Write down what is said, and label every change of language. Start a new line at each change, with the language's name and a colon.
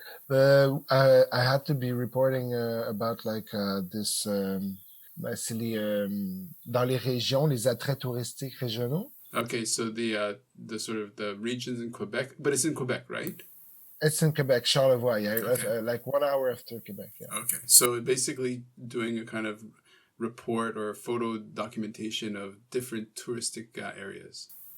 English: I had to be reporting about like this.
French: C'est dans les régions, les attraits touristiques régionaux.
English: Okay, so the sort of the regions in Quebec, but it's in Quebec, right? It's in Quebec, Charlevoix. Yeah, Okay. like 1 hour after Quebec. Yeah. Okay, so basically doing a kind of report or photo documentation of different touristic areas.